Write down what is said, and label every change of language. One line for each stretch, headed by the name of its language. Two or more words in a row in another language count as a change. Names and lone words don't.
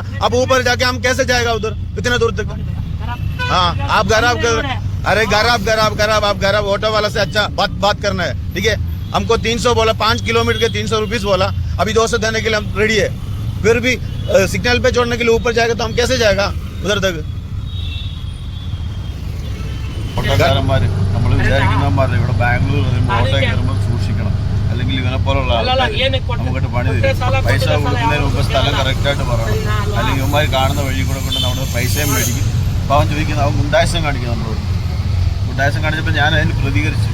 Hindi: अब ऊपर जाके हम कैसे जाएगा उधर इतने दूर तक? हाँ आप गराब अरे गराब आप गराब ऑटो वाला से अच्छा बात करना है. ठीक है. हमको 300 बोला, 5 किलोमीटर के 300 रुपीज बोला. अभी 200 देने के लिए हम रेडी है. फिर भी सिग्नल पे छोड़ने के लिए ऊपर जाएगा तो हम कैसे जाएगा उधर तक?
Malayalam: ഓട്ടോക്കാരന്മാർ നമ്മൾ വിചാരിക്കുന്നവന്മാർ ഇവിടെ ബാംഗ്ലൂർ ഓട്ടോ കയറുമ്പോൾ സൂക്ഷിക്കണം, അല്ലെങ്കിൽ ഇവനെ പോലുള്ള നമുക്കിട്ട് പണി തരും. പൈസ കൊടുക്കുന്നതിന് മുമ്പ് സ്ഥലം കറക്റ്റായിട്ട് പറയണം, അല്ലെങ്കിൽ ഇവന്മാർ കാണുന്ന വഴി കൂടെ കൊണ്ട് നമ്മുടെ പൈസയും മേടിക്കും. അപ്പോൾ അവൻ ചോദിക്കുന്നത് അവൻ ഗുണ്ടായസം കാണിക്കും നമ്മളോട്. ഗുണ്ടായസം കാണിച്ചപ്പോൾ ഞാൻ അതിന് പ്രതികരിച്ചു.